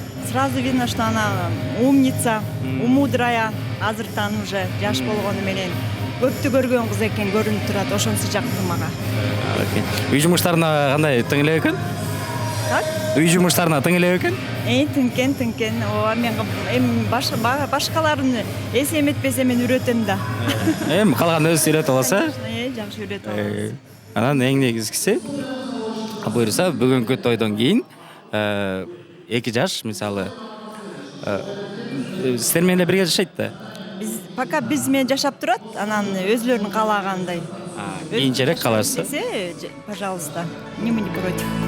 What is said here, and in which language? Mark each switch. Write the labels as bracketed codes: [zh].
[ru] Сразу видно, что она умница, умудрая. [ky] Азыртан уже жаш болгону менен көптү көргөн кыз экен, көрүнүп турат. Ошонусу жакты мага. Үй жумуштарына кандай тың эле экен? [ru] Так? [ky] Үй жумуштарына тың эле экен? Тыңкен. Ооба, мен эми башкаларын эс эметпесе мен үйрөтөм да. Эми калган өзү үйрөтүп аласыз, Жакшы үйрөтүп алабыз. Анан эң негизгиси буйруса бүгүнкү тойдон кийин 2 жаш мисалы сиздер менен бирге жашайт да. Пока биз менен жашап турат, анан өзлөрүнүн каалагандай. Кийинчерээк каласыз. [ru] Пожалуйста, мы не против.